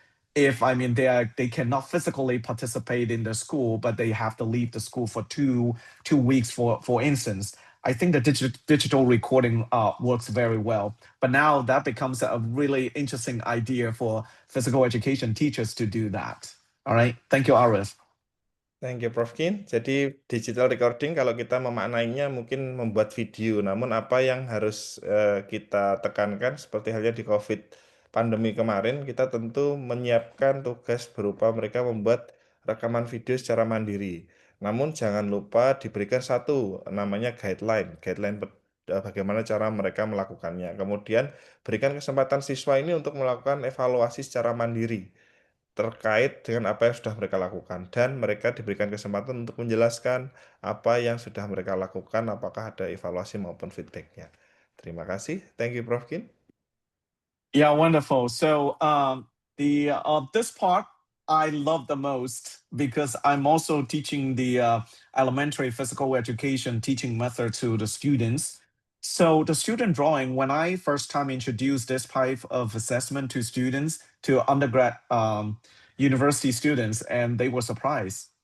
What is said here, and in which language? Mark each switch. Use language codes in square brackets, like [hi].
[en] If they cannot physically participate in the school, but they have to leave the school for two weeks, for instance. I think the digital recording works very well. But now that becomes a really interesting idea for physical education teachers to do that. All right. Thank you, Arif. Thank you, Prof. Kin. [id] Jadi digital recording kalau kita memaknainya mungkin membuat video, namun apa yang harus kita tekankan seperti halnya di COVID pandemi kemarin, kita tentu menyiapkan tugas berupa mereka membuat rekaman video secara mandiri. Namun jangan lupa diberikan satu namanya guideline bagaimana cara mereka melakukannya. Kemudian berikan kesempatan siswa ini untuk melakukan evaluasi secara mandiri terkait dengan apa yang sudah mereka lakukan, dan mereka diberikan kesempatan untuk menjelaskan apa yang sudah mereka lakukan, apakah ada evaluasi maupun feedbacknya. Terima kasih. [en] Thank you, [id] Prof. Kin. [en] Yeah, wonderful. So the this part I love the most because I'm also teaching the elementary physical education teaching method to the students. So the student drawing, when I first time introduced this type of assessment to students, to undergrad university students, and they were surprised.